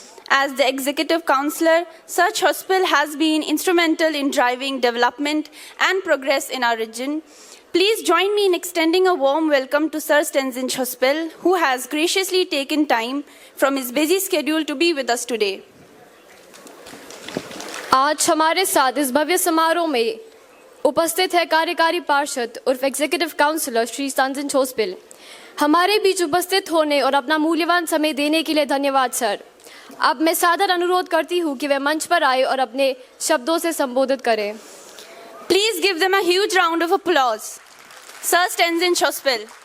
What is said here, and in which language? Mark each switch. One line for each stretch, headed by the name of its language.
English: As the Executive Councillor, Sir Chospel has been instrumental in driving development and progress in our region. Please join me in extending a warm welcome to Sir Stanzin Chospel, who has graciously taken time from his busy schedule to be with us today.
Hindi: आज हमारे साथ इस भव्य समारोह में उपस्थित है कार्यकारी पार्षद उर्फ एग्जीक्यूटिव काउंसलर श्री स्टैंजिन छोस्पेल। हमारे बीच उपस्थित होने और अपना मूल्यवान समय देने के लिए धन्यवाद सर। अब मैं सादर अनुरोध करती हूँ कि वे मंच पर आए और अपने शब्दों से संबोधित करें।
English: Please give them a huge round of applause. Sir Stanzin Chospel.